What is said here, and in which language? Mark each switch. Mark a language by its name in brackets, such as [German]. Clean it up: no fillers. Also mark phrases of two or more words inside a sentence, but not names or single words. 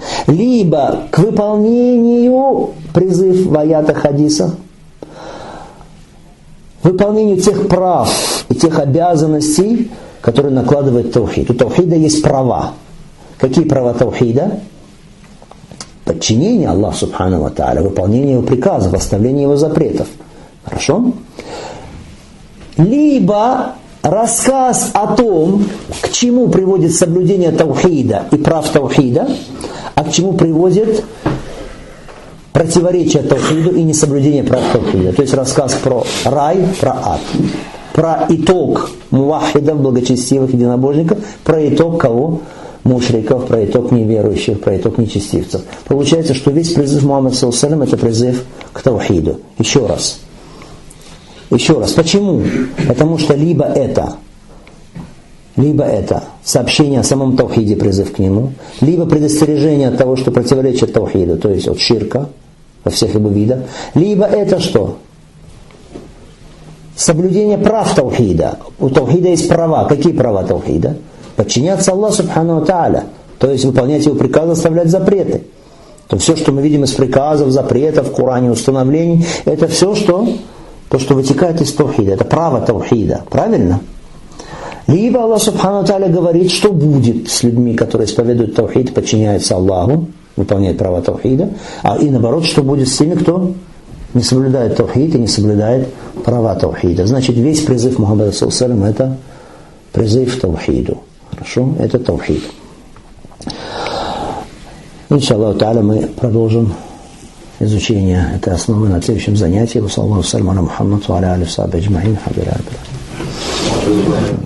[Russian] Либо к выполнению, призыв в аятах, хадисах, выполнению тех прав и тех обязанностей, которые накладывает таухид. У таухида есть права. Какие права таухида? Подчинение Аллаху [Arabic] سبحانه وتعالى, [Russian] выполнение его приказов, оставление его запретов. Хорошо? Либо рассказ о том, к чему приводит соблюдение таухида и прав таухида, а к чему приводит противоречие таухиду и несоблюдение прав таухида. То есть рассказ про рай, про ад. Про итог мувахидов, благочестивых единобожников, про итог кого? Мушриков, про итог неверующих, про итог нечестивцев. Получается, что весь призыв Мухаммада [Arabic] صلى الله عليه وسلم [Russian] это призыв к таухиду. Еще раз. Почему? Потому что либо это сообщение о самом таухиде, призыв к нему, либо предостережение от того, что противоречит таухиду, то есть от ширка во всех его видах, либо это что? Соблюдение прав таухида. У таухида есть права. Какие права таухида? Подчиняться Аллаху [Arabic] سبحانه وتعالى, [Russian] то есть выполнять его приказы, оставлять запреты. То все, что мы видим из приказов, запретов, в Коране, установлений, это все, что вытекает из таухида. Это право таухида. Правильно? Либо Аллах [Arabic] سبحانه وتعالى [Russian] говорит, что будет с людьми, которые исповедуют таухид, подчиняются Аллаху, выполняют права таухида, и наоборот, что будет с теми, кто не соблюдает таухид и не соблюдает права таухида. Значит, весь призыв Мухаммада [Arabic] صلى الله عليه وسلم [Russian] это призыв к таухиду. Хорошо? Это таухид. [Arabic] إن شاء الله تعالى [Russian] мы продолжим изучение этой основы на следующем занятии. [Arabic] صلى الله عليه وسلم محمد وعلى عليه وصحبه أجمعين.